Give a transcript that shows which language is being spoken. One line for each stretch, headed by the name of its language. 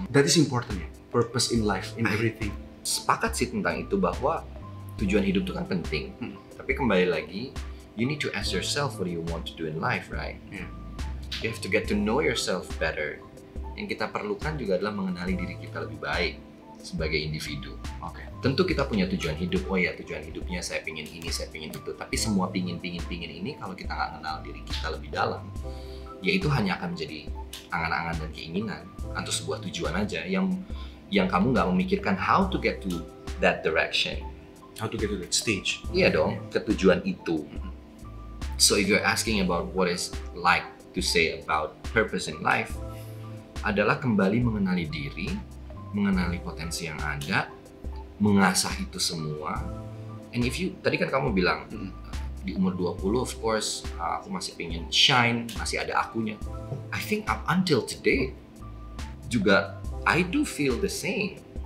English: That is important ya, purpose in life, in everything.
Indonesian: Sepakat sih tentang itu bahwa tujuan hidup itu kan penting. Tapi kembali lagi,
English: you need to ask yourself what do you want to do in life, right? You have to get to know yourself better.
Indonesian: Yang kita perlukan juga adalah mengenali diri kita lebih baik sebagai individu. Tentu kita punya tujuan hidup. Oh ya, tujuan hidupnya saya pingin ini, saya pingin itu. Tapi semua pingin ini kalau kita nggak kenal diri kita lebih dalam, ya itu hanya akan menjadi angan-angan dan keinginan atau sebuah tujuan aja yang kamu nggak memikirkan
English: how to get to that direction. How to get to that stage.
Indonesian: Iya dong, ke tujuan itu.
English: So if you're asking about what is like to say about purpose in life,
Indonesian: adalah kembali mengenali diri, mengenali potensi yang ada, mengasah itu semua.
English: And if you,
Indonesian: tadi kan kamu bilang di umur 20
English: of course
Indonesian: aku masih pengen shine, masih ada akunya.
English: I think up until today juga I do feel the same.